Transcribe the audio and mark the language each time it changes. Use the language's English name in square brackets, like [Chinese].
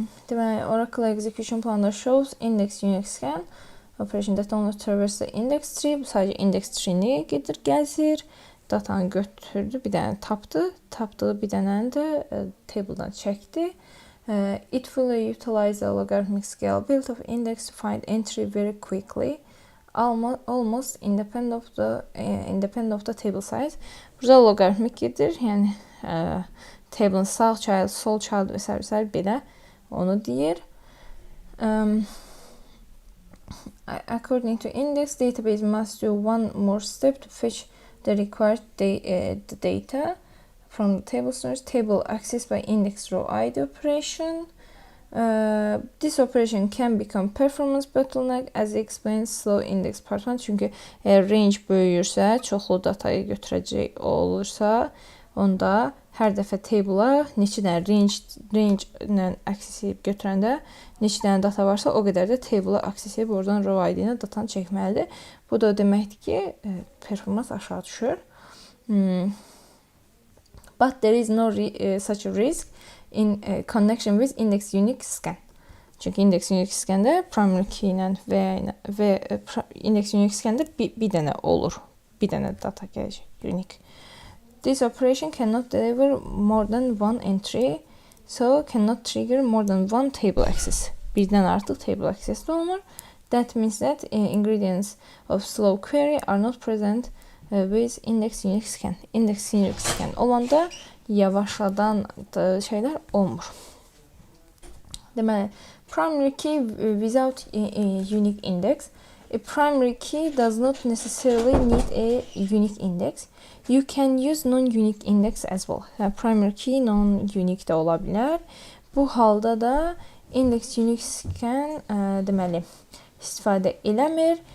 [Azerbaijani] Deməli, [English] Oracle execution planında shows index unique scan operation that only traverse the index tree. [Azerbaijani] Bu sadəcə index tree-ni gedir, gəzir. Datanı götürdü, bir dənə tapdı. Tapdığı bir dənəni də table-dan çəkdi. [English] It fully utilizes the logarithmic scale build of index to find entry very quickly. Almost independent of the table size. [Azerbaijani] Burada logaritmik gedir. Yəni table'ın sağ child, sol child və belə onu deyir. [English] According to index, database must do one more step to fetch the required data from the table source. Table accessed by index row id operation. This operation can become performance bottleneck as explains slow index part 1. [Azerbaijani] Çünki range böyüyürsə, çoxlu datayı götürəcək olursa, onda hər dəfə table'a neçə dənə range ilə access edib götürəndə neçə dənə data varsa, o qədər də table'a access edib oradan row id ilə datanı çəkməlidir. Bu da deməkdir ki, performans aşağı düşür. [English] But there is no such a risk in connection with index unique scan. [Azerbaijani] Çünki index unique scan-də primary key ilə və index unique scan-də bir dənə olur. Bir dənə data gələcək, unique. [English] This operation cannot deliver more than one entry, so cannot trigger more than one table access. [Azerbaijani] Birdən artıq table access olmur. [English] That means that ingredients of slow query are not present with index unique scan. [Azerbaijani] Index unique scan olanda yavaşladan şeylər olmur. Deməli, [English] primary key without unique index. A primary key does not necessarily need a unique index. You can use non-unique index as well. [Azerbaijani] Yani primary key non-unique de ola bilər. Bu halda da index unique scan deməli istifadə eləmir.